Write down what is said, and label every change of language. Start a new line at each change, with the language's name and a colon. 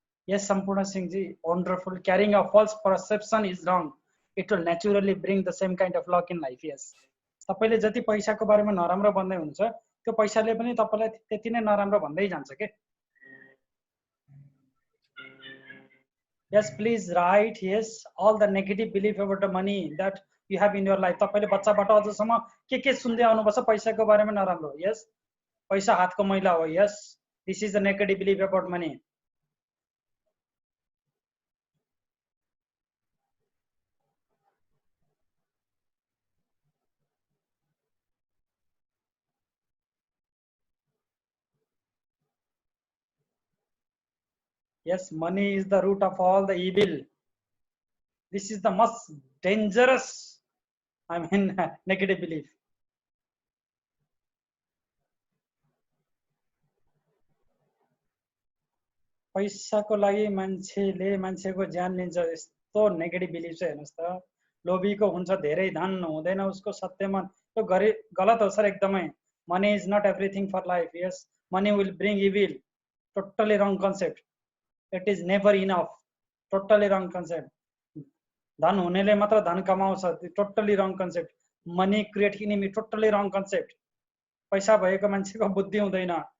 English: Yes, Sampurna Singh ji, wonderful. Carrying a false perception is wrong. It will naturally bring the same kind of luck in life. Yes.
Nepali: तपाईले जति पैसाको बारेमा नराम्रो भन्दै हुन्छ त्यो पैसाले पनि तपाईलाई त्यति नै नराम्रो भन्दै जान्छ के.
English: Yes, please write. Yes, all the negative belief about the money that you have in your life.
Nepali: तपाईले बच्चाबाट अझसम्म के सुन्दै आउनुपर्छ पैसाको बारेमा नराम्रो. Yes, पैसा हातको मैला हो.
English: Yes, this is the negative belief about money. Yes, money is the root of all the evil. This is the most dangerous, negative belief.
Nepali: पैसाको लागि मान्छेले मान्छेको ज्यान लिन्छ यस्तो नेगेटिभ बिलिफ चाहिँ हेर्नुस् त. लोभीको हुन्छ धेरै धन हुँदैन उसको सत्यमा, त्यो गलत हो सर एकदमै.
English: Money is not everything for life. Yes, money will bring evil. Totally wrong concept. It is never enough. Totally wrong concept.
Nepali: धन हुनेले मात्र धन कमाउँछ,
English: totally wrong concept. Money create enemy, totally wrong concept.
Nepali: पैसा भएको मान्छेको बुद्धि हुँदैन.